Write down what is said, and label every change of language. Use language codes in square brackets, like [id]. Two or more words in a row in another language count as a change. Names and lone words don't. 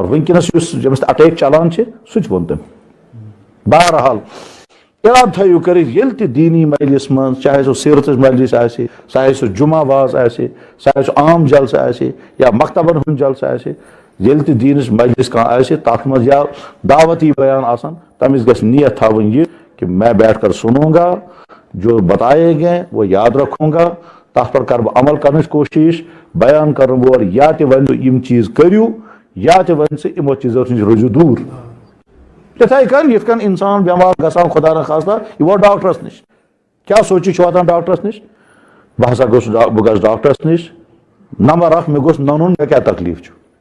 [ks] وٕنکیٚنس یُس ییٚمِس اٹیک چلان چھِ سُہ تہِ ووٚن تٔمۍ بہرحال ارادٕ تھٲیِو کٔرِتھ ییٚلہِ تہِ دیٖنی مجلس منٛز چاہے سُہ سیرتٕچ مجلس آسہِ چاہے سُہ جمعہ واز آسہِ چاہے سُہ عام جلسہٕ آسہِ یا مکتبن ہُنٛد جلسہٕ آسہِ ییٚلہِ تہِ دیٖنٕچ مجلس کانٛہہ آسہِ تتھ منٛز یا دعوتی بیان آسان تٔمِس گژھِ نیت تھاوٕنۍ یہِ [ur] کہ میں بیٹھ کر سنوں گا جو بتائے گئے وہ یاد رکھوں گا [ks] تتھ پر کر بہٕ عمل کرنٕچ کوٗشش بیان کرن وول یا تہِ ونہِ یِم چیٖز کٔرِو یا تہِ ونہِ ژٕ یِمو چیٖزو نِش روٗزِو دوٗر تِتھے کٔنۍ یِتھ کٔنۍ انسان بٮ۪مار گژھان خدا نخواستہ یہِ ووت ڈاکٹرس نِش کیٛاہ سوٗنٛچِتھ چھُ واتان ڈاکٹرس نِش بہٕ ہسا گوٚژھ بہٕ گژھٕ ڈاکٹرس نِش نمبر اکھ مےٚ گوٚژھ ننُن مےٚ کیٛاہ تکلیٖف چھُ